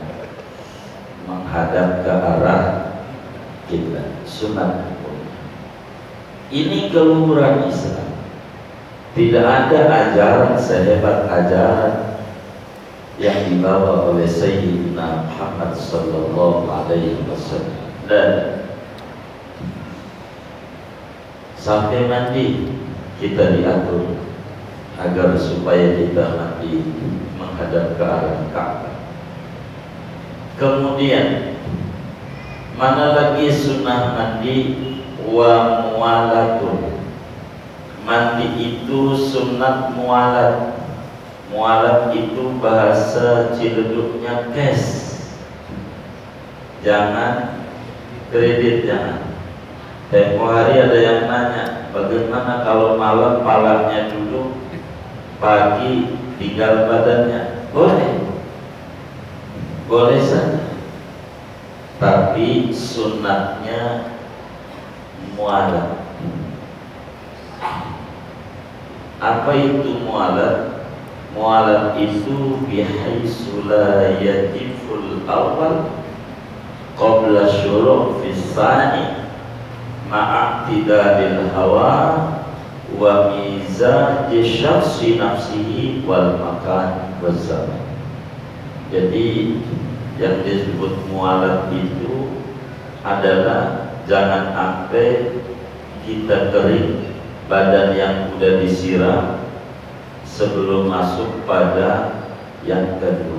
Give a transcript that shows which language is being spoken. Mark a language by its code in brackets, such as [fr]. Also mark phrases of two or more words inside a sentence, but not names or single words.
[id] Menghadap ke arah kiblat, sunat. Ini keluhuran Islam. Tidak ada ajaran sehebat ajaran yang dibawa oleh Sayyidina Muhammad sallallahu alaihi wasallam. Dan sampai mandi kita diatur agar supaya kita mandi menghadap ke arah Ka'bah. Kemudian mana lagi sunnah mandi? [ar] وموالاة. [id] Mandi itu sunat mualat. Mualat itu bahasa Ciledugnya cash. Jangan kredit, jangan. Tempo hari ada yang nanya, bagaimana kalau malam palanya dulu, pagi tinggal badannya? Boleh, boleh saja. Tapi sunatnya mualat. Apa itu mualat? Mualat itu [ar] بحيث لا يجف الأول قبل الشروع في الثاني مع اعتدال الهواء و مزاج الشخص نفسه والمكان و زمان. [id] Jadi yang disebut mualat itu adalah jangan sampai kita kering, badan yang sudah disiram sebelum masuk pada yang kedua.